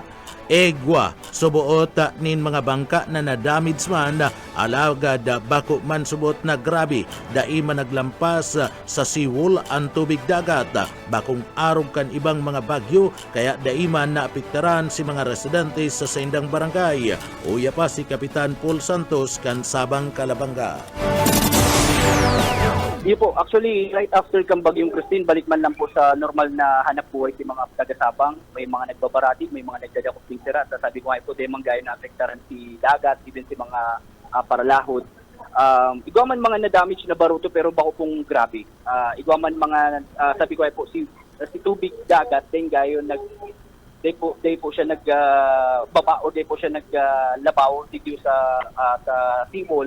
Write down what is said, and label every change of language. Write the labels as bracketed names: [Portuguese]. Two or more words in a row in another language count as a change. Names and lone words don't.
[Bikol] Egwa, subuot nin mga bangka na nadamage man, alagad bako man subot na grabe, daima naglampas sa seawall ang tubig dagat. Bakong arog kan ibang mga bagyo, kaya daima naapektaran si mga residente sa sendang barangay. Uya pa si Kapitan Paul Santos kan Sabang, Calabanga. Di po, actually, [English] right after [Bikol] kang Bagyong Christine, balik man lang po sa normal na hanap buhay si mga taga-Sabang. May mga nagbabarati, may mga nagdadakop ng sira. Sabi ko nga po, demang gaya na apektaran si dagat, even si mga paralahod. Igwaman mga na-damage na baruto pero bako pong grabe. Igwaman mga, sabi ko nga po, si tubig dagat, din gayo day po siya nagbaba o day po siya naglabaw dito sa seawall.